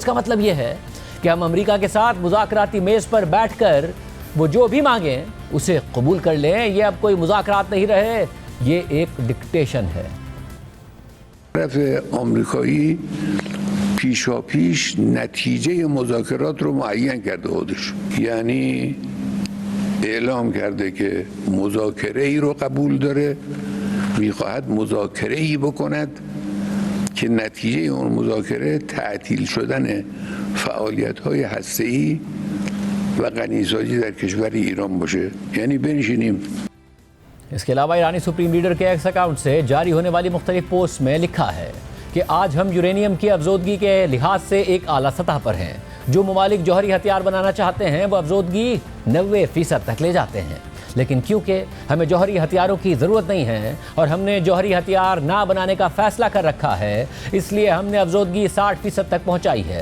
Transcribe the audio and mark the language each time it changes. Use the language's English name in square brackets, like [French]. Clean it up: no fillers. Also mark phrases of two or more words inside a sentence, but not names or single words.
[Hindi] इसका मतलब ये है कि हम अमरीका के साथ मुज़ाकराती मेज़ पर बैठकर वो जो भी मांगें उसे कबूल कर लें। ये अब कोई मुज़ाकरात नहीं रहे, ये एक डिक्टेशन है। [Persian] طرف آمریکایی پیشاپیش نتیجه مذاکرات رو معین کرده خودش، یعنی اعلام کرده که مذاکره ای رو قبول داره، میخواهد مذاکره ای بکند که نتیجه اون مذاکره تعطیل شدن فعالیت های هسته‌ای و غنیسازی در کشور ایران باشه. یعنی بنشینیم. [Hindi] इसके अलावा ईरानी सुप्रीम लीडर के एक्स अकाउंट से जारी होने वाली मुख्तलिफ पोस्ट में लिखा है कि आज हम यूरेनियम की अफजोदगी के लिहाज से एक आला सतह पर हैं। जो ममालिक जौहरी हथियार बनाना चाहते हैं वो अफजोदगी 90% तक ले जाते हैं, लेकिन क्योंकि हमें जौहरी हथियारों की ज़रूरत नहीं है और हमने जौहरी हथियार ना बनाने का फ़ैसला कर रखा है, इसलिए हमने अफजोदगी 60% तक पहुँचाई है।